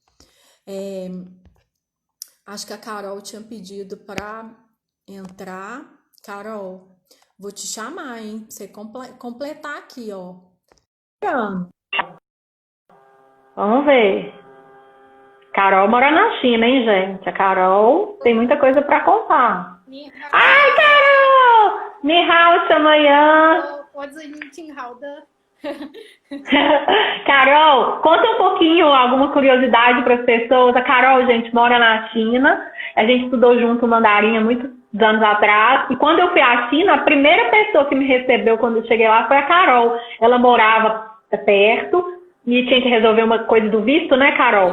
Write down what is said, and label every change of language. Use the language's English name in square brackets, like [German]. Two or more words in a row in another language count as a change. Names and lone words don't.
[Portuguese] Acho que a Carol tinha pedido para entrar. Carol, vou te chamar, hein? Pra você completar aqui, ó. Vamos ver. Carol mora na China, hein, gente? A Carol tem muita coisa para contar. Ai, [Chinese] 你好， Carol! 你好, [Portuguese] te amanhã. [Chinese] 我最近挺好的。 [Portuguese] Carol, conta um pouquinho, alguma curiosidade para as pessoas. A Carol, gente, mora na China. A gente estudou junto mandarim há muitos anos atrás. E quando eu fui à China, a primeira pessoa que me recebeu quando eu cheguei lá foi a Carol. Ela morava perto e tinha que resolver uma coisa do visto, né, Carol?